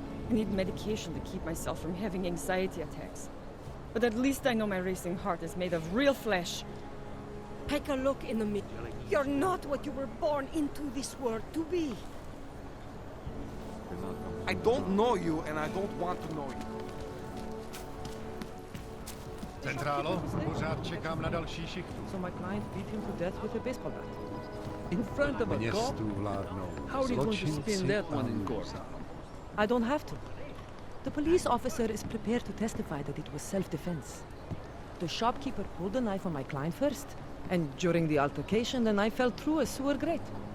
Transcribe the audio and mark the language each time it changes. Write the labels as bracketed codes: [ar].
[en] I need medication to keep myself from having anxiety attacks. But at least I know my racing heart is made of real flesh. Take a look in the mirror. You're not what you were born into this world to be. I don't know you, and I don't want to know you. [cs] Centrálo, pořád čekám na další šichtu. [en] So my client beat him to death with a baseball bat. In front of a cop? [cs] Městu vládnou [en] How are you going to spin that one in court? I don't have to. The police officer is prepared to testify that it was self-defense. The shopkeeper pulled the knife on my client first, and during the altercation, the knife fell through a sewer grate.